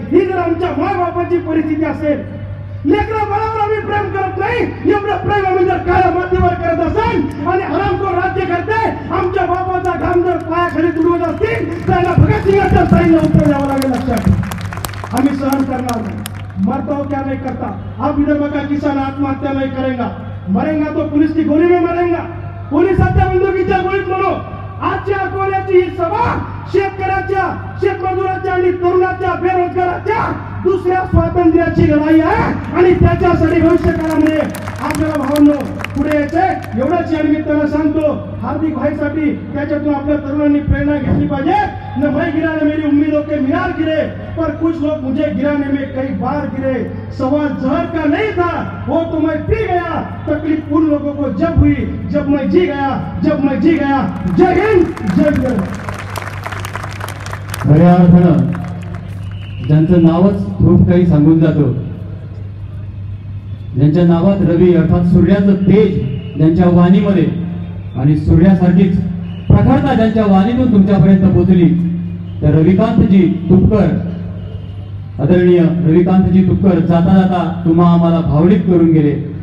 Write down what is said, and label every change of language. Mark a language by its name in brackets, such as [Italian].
[Marathi] ही जर आमच्या माय बापाची परिस्थिती असेल, लेकरा बाळावर आम्ही प्रेम करत नाही, एवढं प्रेम आम्ही जर काळ्या मातीवर करत असेल आणि हरामखोर राज्य करते, आमच्या बापाचा घाम जर पायाखाली तुडवत असतील त्याला भगतसिंगाच्या साईला उत्तर द्यावं लागेल. लक्षात, आम्ही सहन करणार नाही. [Hindi] मरता हो क्या नहीं करता. आप विदर्भ का किसान आत्महत्या नहीं करेगा, मरेगा तो पुलिस की गोली में मरेगा. [Marathi] पोलिसाच्या बंदुकीच्या गोळीत म्हणून आजच्या अकोल्याची ही सभा शेतकऱ्याच्या, शेतमजुराच्या आणि तरुणाच्या, बेरोजगाराच्या दुसऱ्या स्वातंत्र्याची लढाई आहे आणि त्याच्यासाठी भविष्य काळामध्ये आपल्याला भावांनो पुढे यायचंय. एवढंच या निमित्तानं सांगतो. हार्दिक भाईसाठी त्याच्यातून आपल्या तरुणांनी प्रेरणा घेतली पाहिजे. [Hindi] न मैं गिराने मेरी उम्मीदों के मीनार गिरे, पर कुछ लोग मुझे गिराने में कई बार गिरे. सवाल जहर का नहीं था, वो तो मैं पी गया. तकलीफ उन लोगों को जब हुई जब मैं जी गया, जब मैं जी गया. जय हिंद, जय विदर्भ. [Marathi] खऱ्या अर्थानं ज्यांचं नावच खूप काही सांगून जातं, ज्यांच्या नावात रवी अर्थात सूर्याचं तेज ज्यांच्या वाणीमध्ये आणि सूर्यासारखीच प्रखरता ज्यांच्या वाणीतून तुमच्यापर्यंत पोहोचली, त्या रविकांतजी तुपकर, आदरणीय रविकांतजी तुपकर जाता जाता तुम्हा आम्हाला भावनिक करून गेले.